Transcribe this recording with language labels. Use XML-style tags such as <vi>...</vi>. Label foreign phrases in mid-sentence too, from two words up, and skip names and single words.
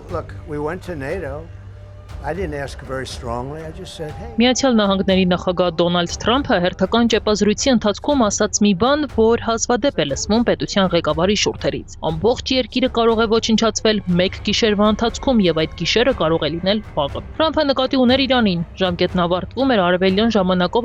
<en>look, we went to NATO. I didn't ask very strongly. I just said, hey.</en> <hy>Միացյալ Նահանգների նախագահ Դոնալդ Թրամփը հերթական ճեպազրույցի ընթացքում ասաց մի բան, որ հազվադեպ է լսվում պետության ղեկավարի շուրթերից։ Ամբողջ երկիրը կարող է ոչնչացվել մեկ գիշերվա ընթացքում եւ այդ գիշերը կարող է լինել վաղը։ Թրամփը նկատի ուներ Իրանին։ Ժամկետն ավարտվում էր արևելյան ժամանակով</hy>